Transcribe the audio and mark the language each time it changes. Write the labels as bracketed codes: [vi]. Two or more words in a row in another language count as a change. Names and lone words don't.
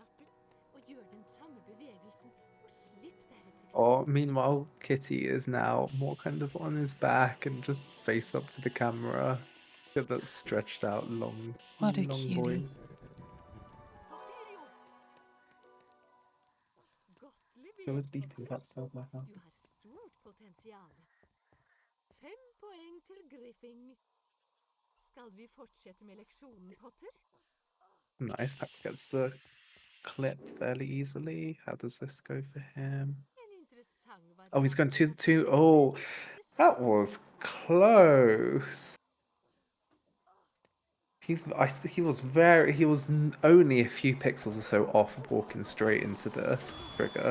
[en] Oh, meanwhile, Kitty is now more kind of on his back and just face up to the camera. Look at that stretched out long boy. It was beeping outside my house. [no] Du har stort potensial. 5 poeng til Griffing. Skal vi fortsette med leksjonen, Potter? [en] Nice, Pax gets the clip fairly easily. How does this go for him? Oh, he's going to oh, that was close. He was only a few pixels or so off walking straight into the trigger.